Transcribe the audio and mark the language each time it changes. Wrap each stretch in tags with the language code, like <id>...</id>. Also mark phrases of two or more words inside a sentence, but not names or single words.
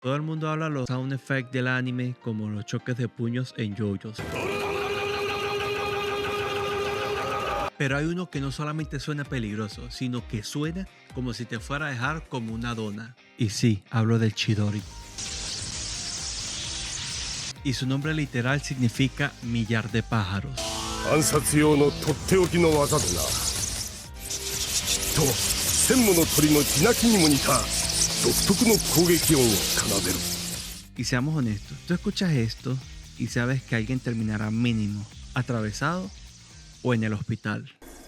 <es>Todo el mundo habla de los</es> <en>sound effects</en> <es>del anime como los choques de puños en JoJo's. Pero hay uno que no solamente suena peligroso, sino que suena como si te fuera a dejar como una dona. Y sí, hablo del Chidori. Y su nombre literal significa millar de pájaros.</es> <ja>暗殺用のとっておきの技でな。きっと千もの鳥の地鳴きにも似た独特の攻撃音を奏でる。</ja> <es>Y seamos honestos, tú escuchas esto y sabes que alguien terminará mínimo atravesado o en el hospital.</es>